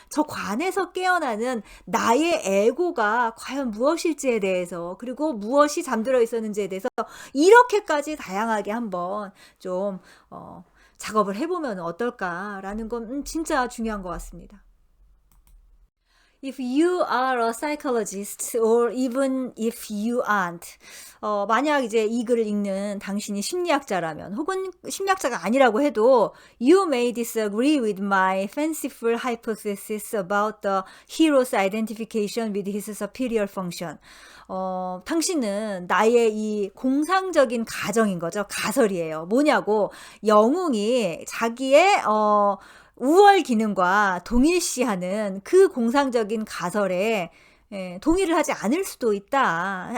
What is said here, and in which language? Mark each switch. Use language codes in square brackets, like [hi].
[ko] 저 관에서 깨어나는 나의 에고가 과연 무엇일지에 대해서, 그리고 무엇이 잠들어 있었는지에 대해서 이렇게까지 다양하게 한번 좀 작업을 해보면 어떨까라는 건 진짜 중요한 것 같습니다. [en] If you are a psychologist or even if you aren't, [ko] 만약 이제 이 글을 읽는 당신이 심리학자라면, 혹은 심리학자가 아니라고 해도 [en] you may disagree with my fanciful hypothesis about the hero's identification with his superior function. [ko] 당신은 나의 이 공상적인 가정인 거죠. 가설이에요. 뭐냐고, 영웅이 자기의 우월 기능과 동일시하는 그 공상적인 가설에 동의를 하지 않을 수도 있다.